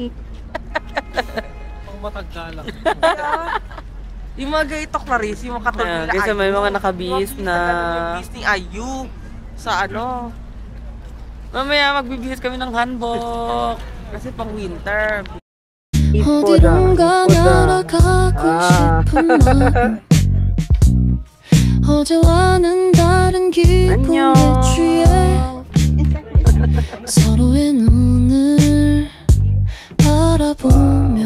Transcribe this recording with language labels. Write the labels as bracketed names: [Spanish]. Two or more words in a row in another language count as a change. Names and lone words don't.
[Filipino] Pang matagda lang. Yung mga gaitok na rin, yung mga katulad nila Kasi may mga nakabihis na... Yung bihis ni Ayu sa Mamaya magbibihis kami ng hanbok. Kasi pang winter. [Korean] 어디론가 날아가고 싶은 마음 어제와는 다른 기분에 취해 서로의 눈을 바라보며